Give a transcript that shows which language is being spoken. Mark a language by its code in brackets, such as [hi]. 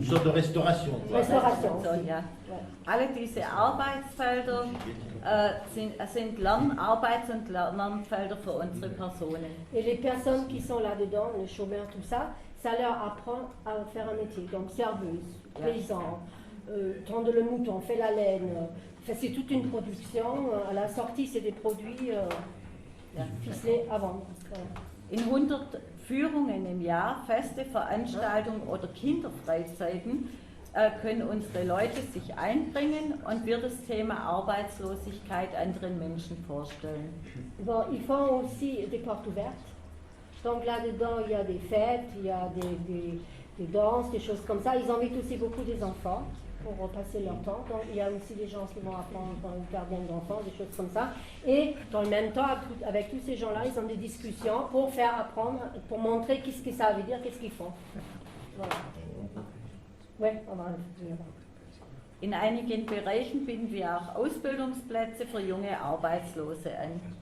[fr] Une sorte de restauration. Restauration. [de] Ja. Alle diese Arbeitsfelder sind Arbeits- und Lernfelder für unsere Personen. [fr] Et les personnes qui sont là-dedans, les chômeurs, tout ça, ça leur apprend à faire un métier. Donc serveuse, paysan, tendre le mouton, on fait la laine. Enfin, c'est toute une production. À la sortie, c'est des produits ficelés à vendre. [de] In 100 Führungen im Jahr, feste Veranstaltungen oder Kinderfreizeiten können unsere Leute sich einbringen und wir das Thema Arbeitslosigkeit anderen Menschen vorstellen. [fr] Bon, ils font aussi des portes ouvertes. Donc là-dedans, il y a des fêtes, il y a des danses, des choses comme ça. Ils invitent aussi beaucoup des enfants pour passer leur temps. Donc il y a aussi des gens qui vont apprendre dans le jardin d'enfants, des choses comme ça. Et dans le même temps, avec tous ces gens-là, ils ont des discussions pour faire apprendre, pour montrer qu'est-ce que ça veut dire, qu'est-ce qu'ils font. Voilà. Ouais, on va [de] In einigen Bereichen bieten wir auch Ausbildungsplätze für junge Arbeitslose an.